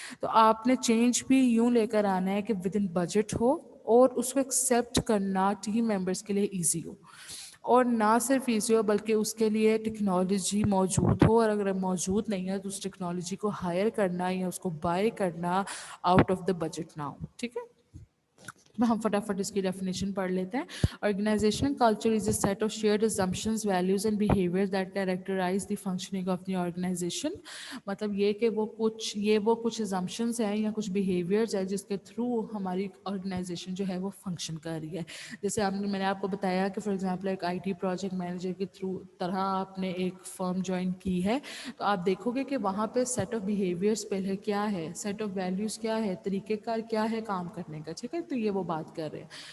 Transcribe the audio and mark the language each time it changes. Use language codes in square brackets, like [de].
[ur] تو آپ نے چینج بھی یوں لے کر آنا ہے کہ ود ان بجٹ ہو, اور اس کو ایکسیپٹ کرنا ٹیم ممبرس کے لیے ایزی ہو, اور نہ صرف ایزی ہو بلکہ اس کے لیے ٹیکنالوجی موجود ہو, اور اگر موجود نہیں ہے تو اس ٹیکنالوجی کو ہائر کرنا یا اس کو بائی کرنا آؤٹ آف دا بجٹ نہ ہو. ٹھیک ہے. ہم فٹافٹ اس کی ڈیفینیشن پڑھ لیتے ہیں. [en] Organization culture is a set of shared assumptions, values and behaviors that characterize the functioning of the organization. [ur] مطلب یہ کہ وہ کچھ assumptions ہیں یا کچھ behaviors ہیں جس کے تھرو ہماری آرگنائزیشن جو ہے وہ فنکشن کر رہی ہے. جیسے میں نے آپ کو بتایا کہ فار ایگزامپل ایک آئی ٹی پروجیکٹ مینیجر کے تھرو طرح آپ نے ایک فرم جوائن کی ہے, تو آپ دیکھو گے کہ وہاں پہ سیٹ آف بیہیویئرس پہلے کیا ہے, سیٹ آف ویلیوز کیا ہے, طریقہ کار کیا ہے کام کرنے کا. ٹھیک ہے. تو یہ وہ بات کر رہے ہیں.